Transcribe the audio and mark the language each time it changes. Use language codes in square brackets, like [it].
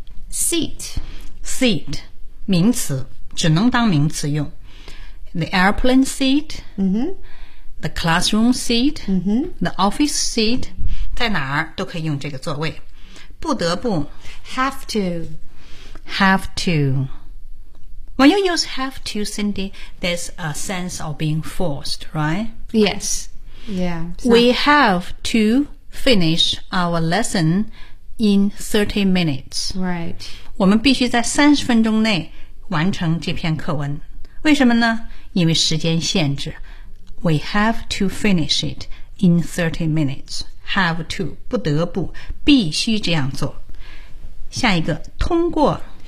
[en] Seat. [zh] Seat. 名词，只能当名词用。 [en] The airplane seat、嗯、 The classroom seat、嗯、 The office seat. [zh] 在哪儿都可以用这个座位。不得不 [en] Have to. Have to. When you use have to, Cindy, there's a sense of being forced, right? Yes. Yeah.、 So. We have to finish our lesson in 30 minutes. Right. [zh] 我们必须在30分钟内完成这篇课文。为什么呢？因为时间限制。 [en] We have to finish it in 30 minutes. [zh] Have to, 不得不，必须这样做。下一个，通过。